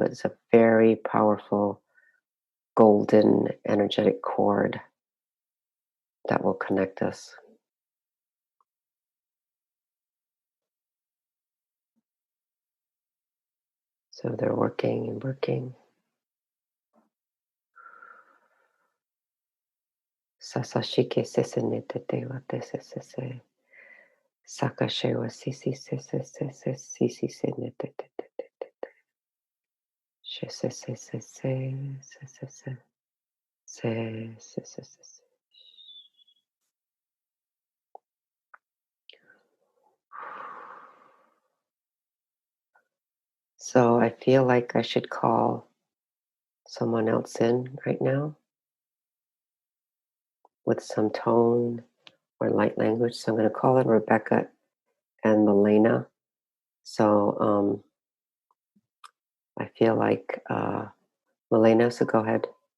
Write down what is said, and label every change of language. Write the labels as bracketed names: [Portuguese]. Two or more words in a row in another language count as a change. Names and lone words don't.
[English] It's a very powerful golden energetic cord that will connect us. So they're working and working. Sasashike sesenete te sese. Sakashewa sisi sese sese sisi senete te. Shese sese se se. So I feel like I should call someone else in right now with some tone or light language. So I'm going to call in Rebecca and Milena. So I feel like Milena, so go ahead.